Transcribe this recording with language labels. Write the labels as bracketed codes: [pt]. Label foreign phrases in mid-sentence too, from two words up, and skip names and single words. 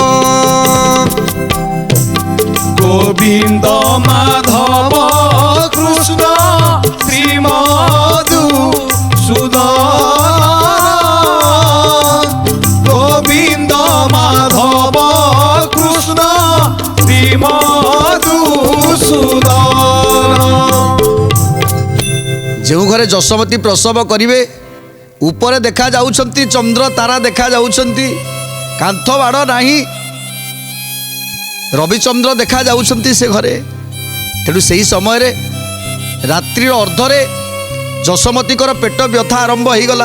[or] গোবিন্দ মাধব কৃষ্ণ শ্রী মধুসূদন গোবিন্দ মাধব কৃষ্ণ শ্রী মধুসূদন। ଯେଉଁ ଘରେ ଯଶୋମତୀ ପ୍ରସବ କରିବେ ଉପରେ ଦେଖାଯାଉଛନ୍ତି ଚନ୍ଦ୍ର ତାରା ଦେଖାଯାଉଛନ୍ତି, କାନ୍ଥ ବାଡ଼ ନାହିଁ, ରବିଚନ୍ଦ୍ର ଦେଖାଯାଉଛନ୍ତି ସେ ଘରେ। ତେଣୁ ସେହି ସମୟରେ ରାତ୍ରିର ଅର୍ଦ୍ଧରେ ଯଶୋମତୀଙ୍କର ପେଟ ବ୍ୟଥା ଆରମ୍ଭ ହୋଇଗଲା।